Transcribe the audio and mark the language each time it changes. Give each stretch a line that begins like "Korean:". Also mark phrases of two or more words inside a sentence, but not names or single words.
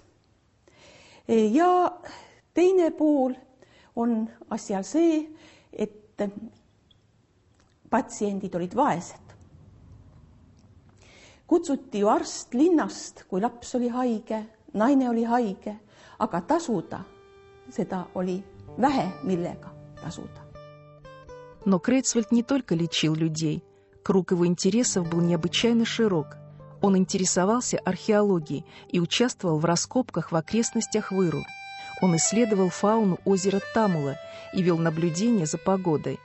Estonian: Ja teine pool on asjal see, et patsiendid olid vaesed. Kutsuti ju arst linnast, kui laps oli haige, naine oli haige, aga tasuda seda oli vähe, millega tasuda.
Russian: Но Крейцвальд не только лечил людей. Круг его интересов был необычайно широк. Он интересовался археологией и участвовал в раскопках в окрестностях Выру. Он исследовал фауну озера Тамула и вел наблюдения за погодой.